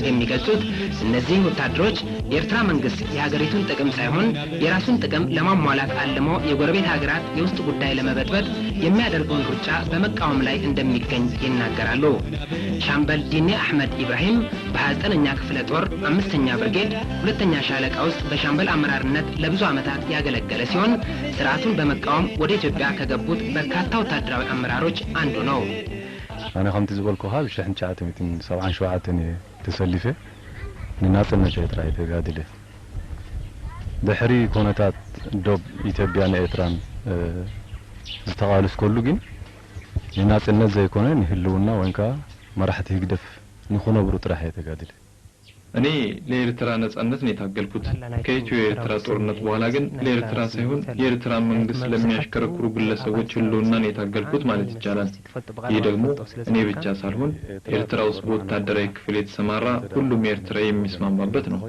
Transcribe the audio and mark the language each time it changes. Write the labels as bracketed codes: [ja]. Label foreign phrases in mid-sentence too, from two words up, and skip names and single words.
[am] የሚገልጹት እነዚህ ወታደሮች የኤርትራ መንግስት የሀገሪቱን ጥቅም ሳይሆን የራሱን ጥቅም ለማሟላት አልሞ የጎረቤት ሀገራት የውስጥ ጉዳይ ለመበጥበጥ የሚያደርገውን ሩጫ በመቃወም ላይ እንደሚገኝ ይናገራሉ። ሻምበል ዲኔ አህመድ ኢብራሂም በ29ኛ ክፍለ ጦር 5ኛ ብርጌድ 2ኛ ሻለቃ ውስጥ በሻምበል አመራርነት ለብዙ ዓመታት ያገለገለ ሲሆን ስርዓቱን በመቃወም ወደ ኢትዮጵያ ከገቡት በርካታ ወታደራዊ አመራሮች አንዱ ነው። [ti] አና ከምት ዝበልኩሃ ብ1977 ተሰሊፈ ንናጽነት ኤርትራ የተጋደለ ድሕሪ ኩነታት ዶብ ኢትዮጵያን ኤርትራን ዝተቃልስ ከሉ ግን ንናጽነት ዘይኮነ ንህልውና ወንካ መራሕቲ ህግደፍ ንኹነብሩ ጥራሕ የተጋድለ [am] እኔ ለኤርትራ ነጻነት ነው የታገልኩት። ከኢትዮ ኤርትራ ጦርነት በኋላ ግን ለኤርትራ ሳይሆን የኤርትራ መንግስት ለሚያሽከረክሩ ግለሰቦች ህልውና ነው የታገልኩት ማለት ይቻላል። ይህ ደግሞ እኔ ብቻ ሳልሆን ኤርትራ ውስጥ በወታደራዊ ክፍል የተሰማራ ሁሉም ኤርትራ የሚስማማበት ነው።